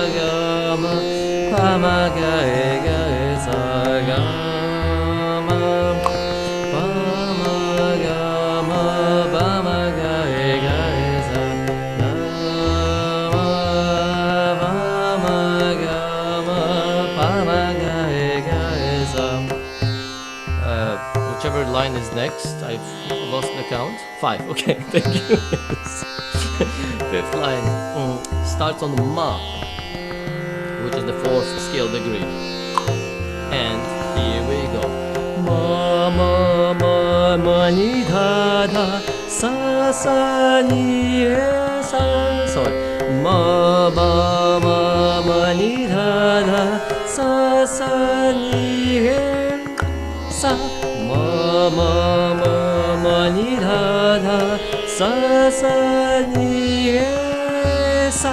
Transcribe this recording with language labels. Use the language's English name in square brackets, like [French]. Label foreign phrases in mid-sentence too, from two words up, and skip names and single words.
[English] ga ga sa ga ma pa ma ga ga sa ga ma pa ma ga ga sa. Whichever line is next, I've lost the count. 5. Okay, thank you. Fifth line starts on the ma, which is the 4th scale degree. And here we go. Ma ma ma ma ni da da sa sa ni re sa. Sorry. Ma ma ma ma ni da da sa sa ni re sa. Ma ma ma ma ni da da sa sa ni re sa.